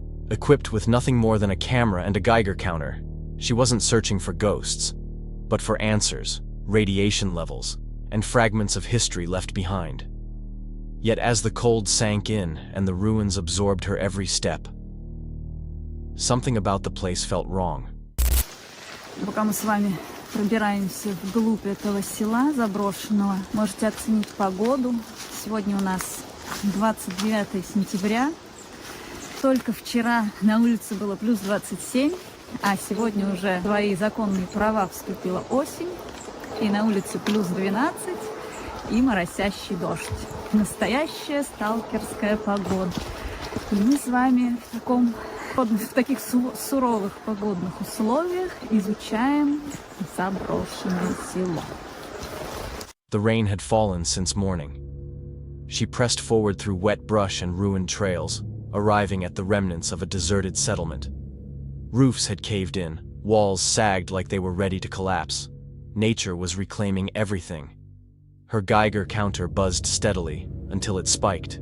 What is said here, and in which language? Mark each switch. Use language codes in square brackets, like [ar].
[en] Equipped with nothing more than a camera and a Geiger counter, she wasn't searching for ghosts, but for answers, radiation levels, and fragments of history left behind. Yet as the cold sank in and the ruins absorbed her every step, something about the place felt wrong. [ru] Пока мы с вами пробираемся вглубь этого села заброшенного, можете оценить погоду. Сегодня у нас 29 сентября. Только вчера на улице было плюс 27, а сегодня уже свои законные права вступила осень, и на улице плюс 12 и моросящий дождь. Настоящая сталкерская погода. И мы с вами в таких суровых погодных условиях изучаем заброшенное село. [en] The rain had fallen since morning. She pressed forward through wet brush and ruined trails, arriving at the remnants of a deserted settlement. Roofs had caved in, walls sagged like they were ready to collapse. Nature was reclaiming everything. Her Geiger counter buzzed steadily until it spiked.